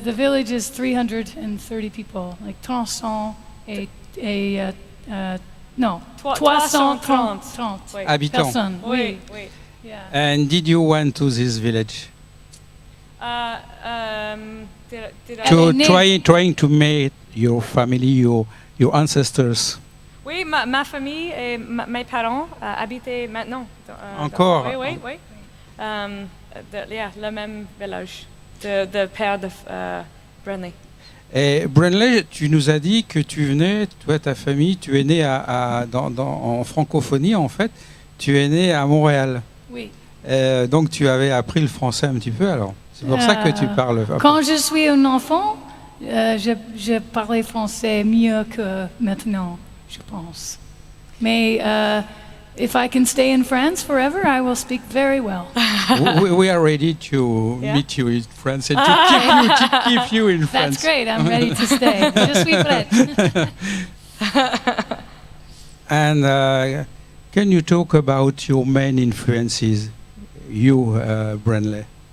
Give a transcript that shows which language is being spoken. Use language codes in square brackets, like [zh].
[en] The village is 330 people, like 300 no, 330 [fr] habitants. Personnes. Oui. [en] Yeah. And did you went to this village? Trying to meet your family, your ancestors. [fr] Oui, ma famille et mes parents habitaient maintenant. Encore? Oui. Le même village de père de Branley. Et Branley, tu nous as dit que tu venais, toi, ta famille, tu es né en francophonie, en fait. Tu es né à Montréal. Oui. Donc, tu avais appris le français un petit peu, alors. C'est pour ça que tu parles. Quand je suis un enfant, je parlais français mieux que maintenant, je pense. Mais [en] if I can stay in France forever, I will speak very well. We are ready to meet you in France and to keep you in France. That's great. I'm ready to stay. [fr] Je suis prête. [en] And can you talk about your main influences, you, Branley?